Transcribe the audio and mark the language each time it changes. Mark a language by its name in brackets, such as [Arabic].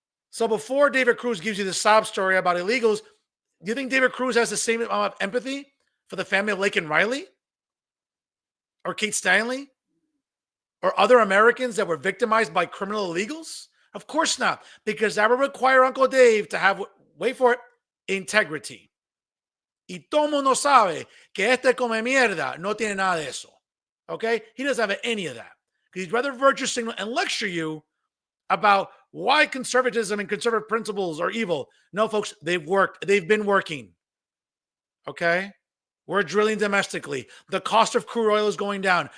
[English] So before David Cruz gives you the sob story about illegals, do you think David Cruz has the same amount of empathy for the family of Laken Riley? Or Kate Stanley? Or other Americans that were victimized by criminal illegals? Of course not, because that would require Uncle Dave to have, wait for it, integrity. [Spanish] Y todo mundo sabe que este come mierda no tiene nada de eso. [English] Okay? He doesn't have any of that. Because he'd rather virtue signal and lecture you about why conservatism and conservative principles are evil. No, folks, they've worked. They've been working. Okay? We're drilling domestically. The cost of crude oil is going down.